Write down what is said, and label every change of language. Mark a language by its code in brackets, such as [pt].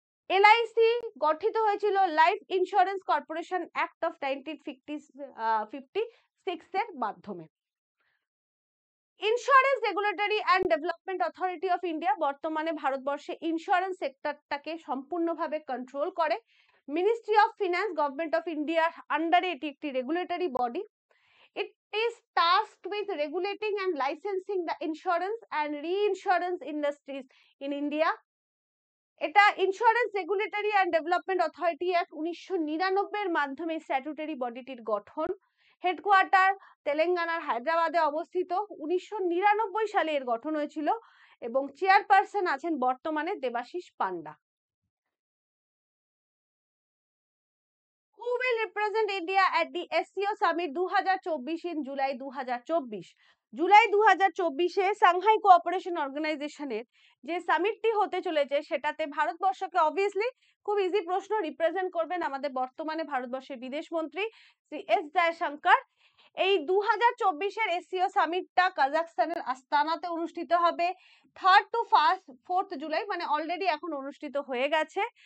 [bn] LIC গঠিত হয়েছিল life insurance corporation act of 1956 এর মাধ্যমে। Insurance regulatory and development authority of India বর্তমানে ভারতবর্ষে ইন্স্যুরেন্স সেক্টরটাকে সম্পূর্ণভাবে কন্ট্রোল করে। Ministry of finance government of ইন্ডিয়ার আন্ডারে এটি একটি regulatory body. [en] It is tasked with regulating and licensing the insurance and reinsurance industries in India. [bn] এটা insurance regulatory and development authority act 1999 এর মাধ্যমে স্ট্যাটুটরি বডিটির গঠন। হেডকোয়ার্টার তেলেঙ্গানার হায়দ্রাবাদে অবস্থিত। 1999 সালে এর গঠন হয়েছিল এবং চেয়ারপারসন আছেন বর্তমানে দেবাশিস পান্ডা। [en] Who will represent India at the SCO Summit 2024 in July 2024? [bn] July 2024-এ Shanghai cooperation অর্গানাইজেশনের যে সামিটটি হতে চলেছে সেটাতে ভারতবর্ষকে অবভিয়াসলি খুব ইজি প্রশ্ন রিপ্রেজেন্ট করবেন আমাদের বর্তমানে ভারতবর্ষের বিদেশ মন্ত্রী শ্রী এস জয়শঙ্কর। এই 2024-এর SCO সামিটটা কাজাখস্তানের আস্তানাতে অনুষ্ঠিত হবে 3rd to 4th জুলাই, মানে অলরেডি এখন অনুষ্ঠিত হয়ে গেছে।